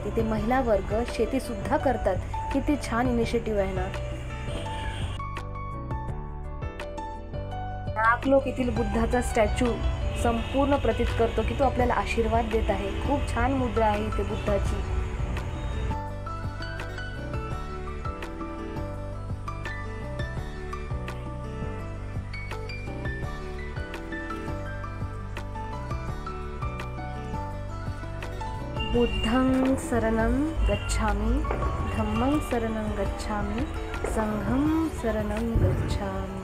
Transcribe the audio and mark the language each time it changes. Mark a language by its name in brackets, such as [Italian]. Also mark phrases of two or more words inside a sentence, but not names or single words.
[Marathi] तिथे महिला वर्ग शेती सुद्धा करतात, किती छान इनिशिएटिव्ह आहे ना। नागलोक येथील बुद्धाचा स्टॅच्यू संपूर्ण प्रतीत करतो की तो आपल्याला आशीर्वाद देत आहे. खूप छान मुद्रा आहे इथे बुद्धाची. [Pali] बुद्धं शरणं गच्छामि, धम्मं शरणं गच्छामि, संघं शरणं गच्छामि.